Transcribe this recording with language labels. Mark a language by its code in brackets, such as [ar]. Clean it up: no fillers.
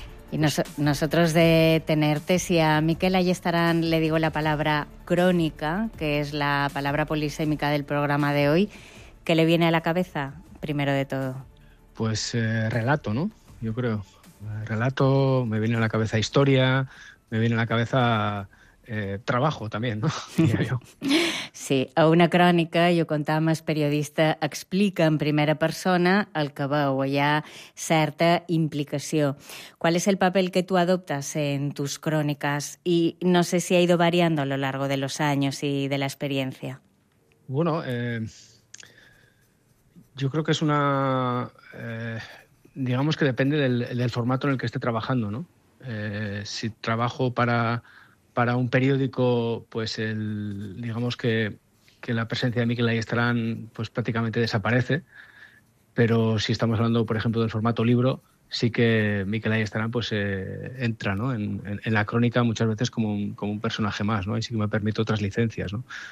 [es] Y nosotros de tenerte, si a Miquel Ayestarán le digo la palabra crónica, que es la palabra polisémica del programa de hoy, ¿qué le viene a la cabeza, primero de todo? Pues relato, ¿no? Yo creo. Relato, me viene a la cabeza historia, me viene a la cabeza trabajo también, ¿no? Diría yo. [ca] Sí, a una crònica, i ho contàvem, el periodista explica en primera persona el que veu, hi ha certa implicació. [es] ¿Cuál es el papel que tú adoptas en tus crónicas? Y no sé si ha ido variando a lo largo de los años y de la experiencia. Bueno, yo creo que es una... digamos que depende del formato en el que esté trabajando, ¿no? Si trabajo para un periódico, pues digamos que la presencia de Miquel Ayestarán pues prácticamente desaparece, pero si estamos hablando, por ejemplo, del formato libro, sí que Miquel Ayestarán pues entra, ¿no?, en la crónica muchas veces como un personaje más, ¿no? Y sí que me permite otras licencias, ¿no?